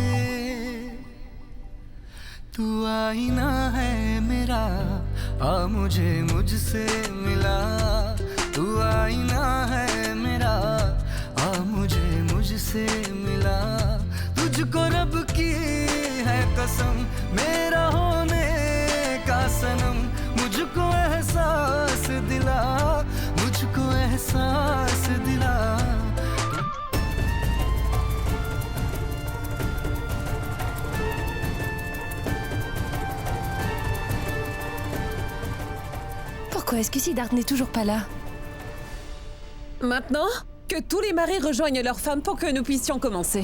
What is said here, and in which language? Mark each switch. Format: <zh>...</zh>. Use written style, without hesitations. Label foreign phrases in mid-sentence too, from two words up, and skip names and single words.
<hi>तू आईना है मेरा आ मुझे मुझसे मिला तू आईना है मेरा आ मुझे मुझसे मिला तुझको रब की है कसम मेरा होने का सनम मुझको एहसास दिला मुझको एहसास दिला</hi> <fr>Pourquoi est-ce que Siddharth n'est toujours pas là? Maintenant, que tous les maris rejoignent leurs femmes pour que nous puissions commencer.</fr>